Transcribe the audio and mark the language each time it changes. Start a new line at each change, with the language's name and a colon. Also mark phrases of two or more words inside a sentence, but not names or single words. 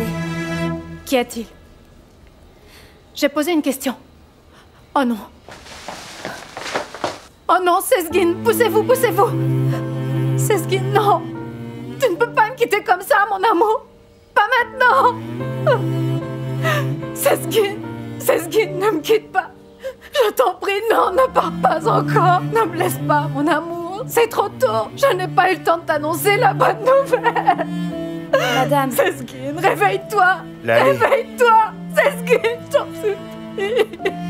French: Qu'y a-t-il? J'ai posé une question. Oh non. Oh non, Sezgin, poussez-vous, poussez-vous. Sezgin, non. Tu ne peux pas me quitter comme ça, mon amour. Pas maintenant. Sezgin, Sezgin, ne me quitte pas. Je t'en prie, non, ne pars pas encore. Ne me laisse pas, mon amour. C'est trop tôt. Je n'ai pas eu le temps de t'annoncer la bonne nouvelle. Madame. Sezgin, réveille-toi. Laleh. Réveille-toi. Sezgin, je t'en supplie.